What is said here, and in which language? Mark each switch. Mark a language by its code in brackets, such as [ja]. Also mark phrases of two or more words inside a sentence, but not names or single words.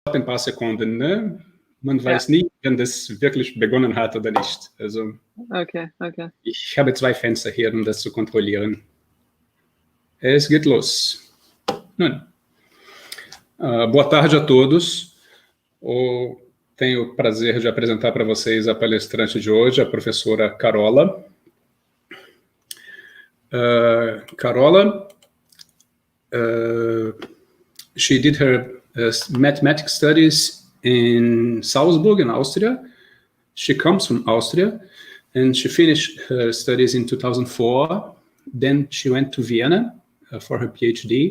[de] ein paar Sekunden, ne? Man weiß nie, wenn das wirklich begonnen hat oder nicht. Also, okay. Ich habe 2 Fenster hier, um das zu kontrollieren. Es geht los. Nun, [pt] boa tarde a todos. Tenho o prazer de apresentar para vocês a palestrante de hoje, a professora Carola. Carola, [en] she did her mathematics studies in Salzburg in Austria. She comes from Austria, and she finished her studies in 2004. Then she went to Vienna for her PhD.